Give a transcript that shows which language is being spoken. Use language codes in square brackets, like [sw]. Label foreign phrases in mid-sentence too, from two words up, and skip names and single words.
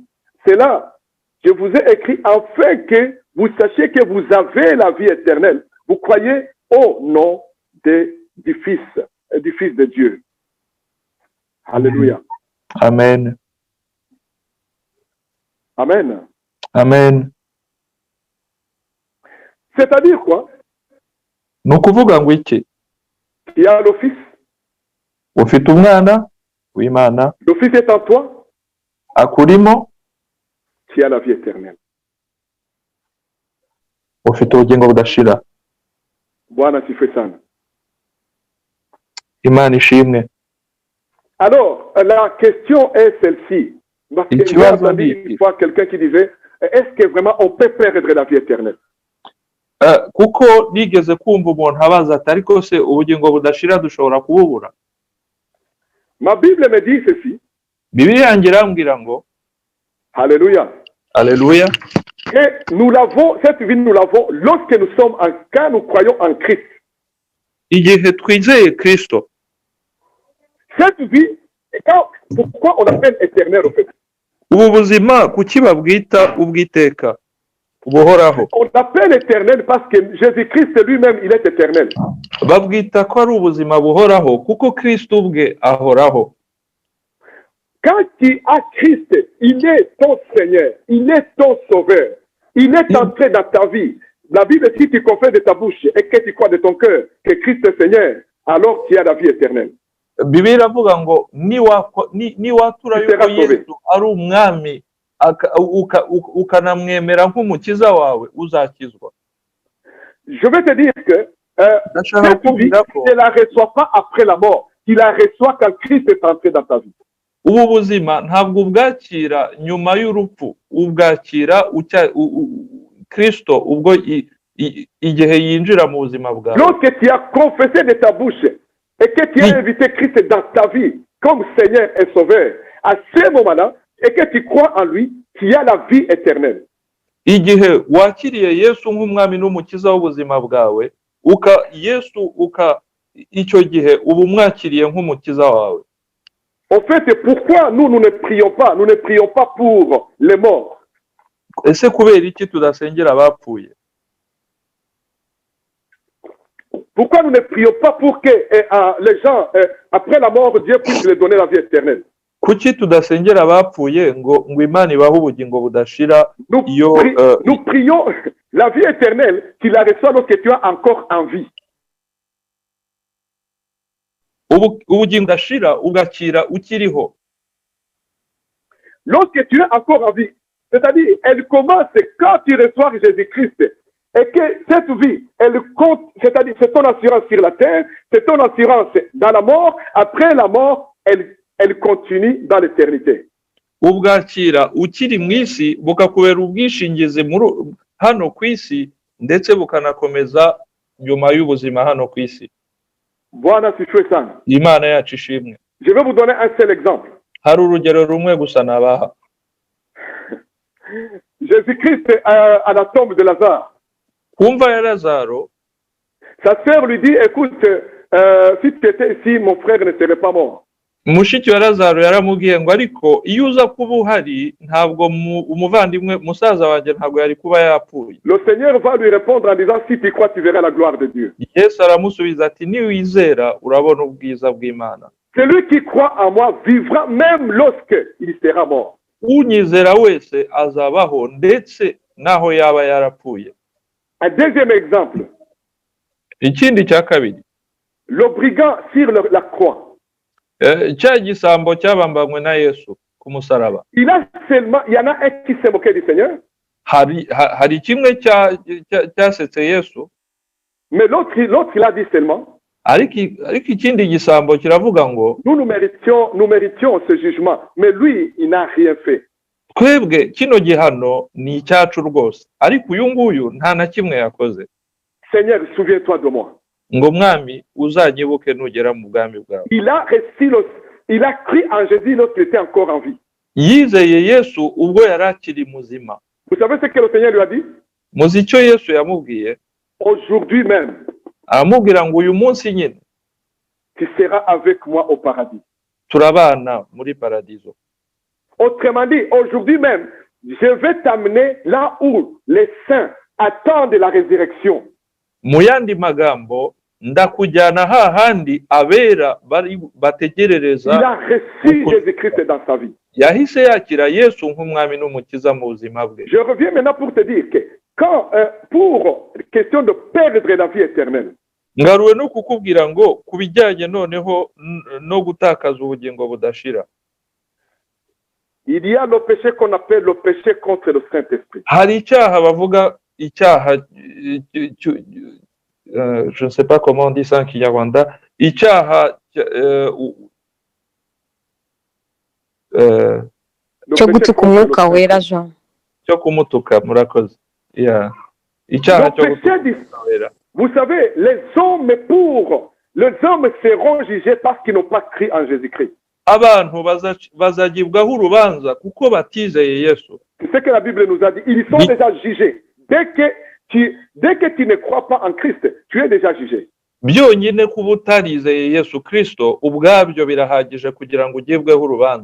[fr] C'est là, je vous ai écrit afin que vous sachiez que vous avez la vie éternelle. Vous croyez au nom du Fils de Dieu. Alléluia. Amen. Amen. Amen. C'est-à-dire quoi? [rw] Ni ukuvuga ngo iki? [fr] Il y a le Fils. [rw] Ufite umwana w'Imana. [fr] Le Fils est en toi. [rw] Akurimo. [fr] Tu as la vie éternelle. [rw] Ufite ubugingo budashira. [sw] Bwana sifiwe sana. [rw] Imana ishimwe. [fr] Alors, la question est celle-ci. Parce que j'ai entendu une fois quelqu'un qui disait, est-ce que vraiment on peut perdre la vie éternelle? [rw] Kuko nigeze kumva umuntu abaza ati ariko se ubugingo budashira dushobora kububura? [fr] Ma Bible me dit ceci. [rw] Bibiliya yanjye irambwira ngo [fr] Alléluia. Alléluia. Et nous l'avons, cette vie nous l'avons lorsque nous sommes quand nous croyons en Christ. [rw] Igihe twizeye Kristo. [fr] Cette vie, pourquoi on appelle éternel au fait? [rw] Ubu buzima kuki babwita ubwiteka buhoraho? [fr] On appelle éternel parce que Jésus-Christ lui-même il est éternel. [rw] Babwita ko ari ubuzima buhoraho kuko Kristo ubwe ahoraho. [fr] Quand tu as Christ, il est ton Seigneur, il est ton Sauveur, il est entré dans ta vie. La Bible dit, si tu confesses de ta bouche et que tu crois de ton cœur que Christ est Seigneur, alors tu as la vie éternelle. [rw] Bibiliya iravuga ngo niwatura yuko Yesu ari umwami ukanamwemera nk'umukiza wawe uzakizwa. [fr] Je vais te dire que [rw] Ndashaka [fr] cette vie, [rw] kukubwira ko [fr] tu ne la reçois pas après la mort. Tu la reçois quand Christ est entré dans ta vie. [rw] ubu buzima ntabwo ubwakira nyuma y'urupfu, ubwakira Kristo ubwo igihe yinjira mu buzima bwawe. [fr] Lorsque tu as confessé de ta bouche et que tu as invité Christ dans ta vie comme Seigneur et Sauveur, à ce moment-là, et que tu crois en lui, tu as la vie éternelle. [rw] Igihe wakiriye Yesu nk'umwami n'umukiza w'ubuzima bwawe, icyo gihe uba umwakiriye nk'umukiza wawe. [fr] En fait, pourquoi nous ne prions pas? Nous ne prions pas pour les morts. [rw] Ese kubera iki tudasengera abapfuye? [fr] Pourquoi nous ne prions pas pour que les gens, après la mort, Dieu puisse leur donner la vie éternelle? [rw] Kuki tudasengera abapfuye ngo Imana ibahe ubugingo budashira? [fr] Nous prions la vie éternelle, tu la reçois lorsque tu es encore en vie. [rw] Ubugingo budashira ugakira ukiriho. [fr] Lorsque tu es encore en vie, c'est-à-dire, elle commence quand tu reçois Jésus-Christ. Et que cette vie, elle compte, c'est-à-dire, c'est ton assurance sur la terre, c'est ton assurance dans la mort. Après la mort, elle continue dans l'éternité. [rw] Ubwakira ukiri mu isi bukakubera ubwishingizi hano ku isi ndetse bukanakomeza nyuma y'ubuzima hano ku isi. [sw] Bwana sifiwe sana. [rw] Imana yacu ishimwe. [fr] Je vais vous donner un seul exemple. [rw] Hari urugero rumwe gusa nabaha. [fr] Jésus-Christ à la tombe de Lazare. [rw] Kumva ya Lazaro, [fr] sa sœur lui dit, écoute, si tu étais ici, mon frère ne serait pas mort. [rw] Mushiki wa Lazaro yaramubwiye ngo ariko iyo uza kuba uhari ntabwo umuvandimwe musaza wanjye ntabwo yari kuba yapfuye. [fr] Le Seigneur va lui répondre en disant, si tu crois, tu verras la gloire de Dieu. [rw] Yesu aramusubiza ati niwizera urabona ubwiza bw'Imana. [fr] Celui qui croit en moi vivra même lorsque il sera mort. [rw] Unyizera wese azabaho ndetse naho yaba yarapfuye. [fr] Un deuxième exemple. [rw] Ikindi cya kabiri. [fr] Le brigand sur la croix. [rw] Cya gisambo cyabambanywe na Yesu ku musaraba. [fr] Il y en a un qui s'est moqué du Seigneur. [rw] Hari kimwe cyasetse Yesu. [fr] Mais l'autre il a dit seulement. [rw] Ariko ikindi gisambo kiravuga ngo [fr] nous méritions ce jugement, mais lui il n'a rien fait. [rw] Twebwe kino gihano ni icyacu rwose, ariko uyu nguyu nta na kimwe yakoze. [fr] Seigneur, souviens-toi de moi. [rw] Ngo mwami uzanyibuke nugera mu bwami bwawe. [fr] Il a cru en Jésus lorsqu'il était encore en vie. [rw] Yizeye Yesu ubwo yari akiri muzima. [fr] Vous savez ce que le Seigneur lui a dit? [rw] Muzi icyo Yesu yamubwiye? [fr] Aujourd'hui même. [rw] Aramubwira ngo uyu munsi nyine [fr] tu seras avec moi au paradis. [rw] Turabana muri paradiso. [fr] Autrement dit, aujourd'hui même, je vais t'amener là où les saints attendent la résurrection. [rw] Mu yandi magambo ndakujyana hahandi abera bari bategerereza. [fr] Il a reçu Jésus-Christ dans sa vie. [rw] Yahise yakira Yesu nk'umwami n'umukiza mu buzima bwe. [fr] Je reviens maintenant pour te dire que quand pour question de perdre la vie éternelle. [rw] Ngaruwe no kukubwira ngo kubijyanye noneho no gutakaza ubugingo budashira. [fr] Il y a le péché qu'on appelle le péché contre le Saint-Esprit. [rw] Hari icyaha bavuga icyaha [fr] je ne sais pas comment on dit ça en Kinyarwanda, [rw] icyaha cyo gutuka umwuka wera Jean. Cyo kumutuka murakoze. Icyaha cyo gutuka. [fr] Vous savez, les hommes seront jugés parce qu'ils n'ont pas cru en Jésus-Christ. [rw] Abantu bazagibwaho urubanza kuko batizeye Yesu. [fr] C'est ce que la Bible nous a dit. Ils sont déjà jugés. Dès que tu ne crois pas en Christ, tu es déjà jugé. [rw] Byonyine kuba utarizeye Yesu Kristo ubwabyo birahagije kugira ngo ugibweho urubanza.